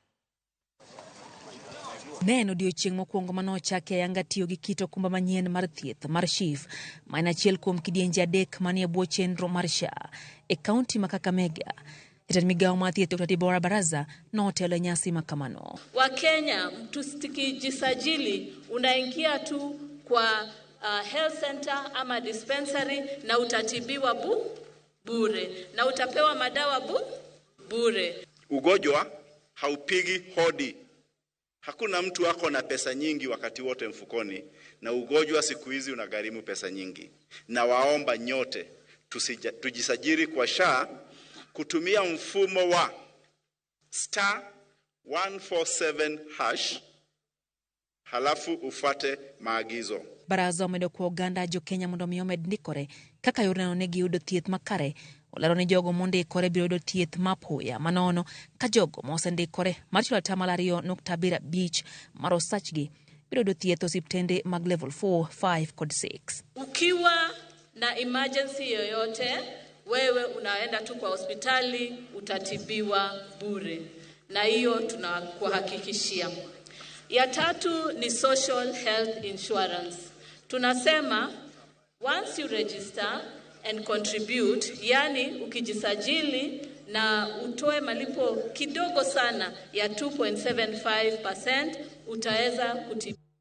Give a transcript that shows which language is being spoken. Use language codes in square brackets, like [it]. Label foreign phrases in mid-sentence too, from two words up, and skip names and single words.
[luo] Neno odiechieng' mokwongo manochake ayanga tiyo gi kit okumba manyien mar thieth mar SHIF ma en achiel kuom kidienje 3 manie bwo chenro mar SHA e kaunti ma Kakamega. Jatend migawo mar thieth Dr. Debra Baraza notelo nyasi makamano. [sw] Wakenya mtusijisajili, unaingia tu kwa [en] health center [sw] ama dispensary na utatibiwa bure na utapewa madawa bure. Ugonjwa haupigi hodi. Hakuna mtu ako na pesa nyingi wakati wote mfukoni, na ugonjwa siku hizi unagharimu pesa nyingi. Na waomba nyote tujisajili kwa SHA kutumia mfumo wa *147# halafu ufate maagizo. [luo] Baraza omedo kwa Uganda jo Kenya mondo mi omed ndikore kaka yorno ne giyudo thieth makare. Olero ni jogo mondikore biro yudo thieth mapoya manono ka jogo mosendikore mar chulo 2.5 mar osachgi biro yudo thieth osiptende mag level 4, 5 kod 6. [sw] Ukiwa na emergency yoyote, wewe unaenda tu kwa hospitali utatibiwa bure, na hiyo tunakuhakikishia. Ya tatu ni [en] social health insurance. Tunasema once you register and contribute, [sw] yani ukijisajili na utoe malipo kidogo sana ya 2.75%, utaweza kutibiwa.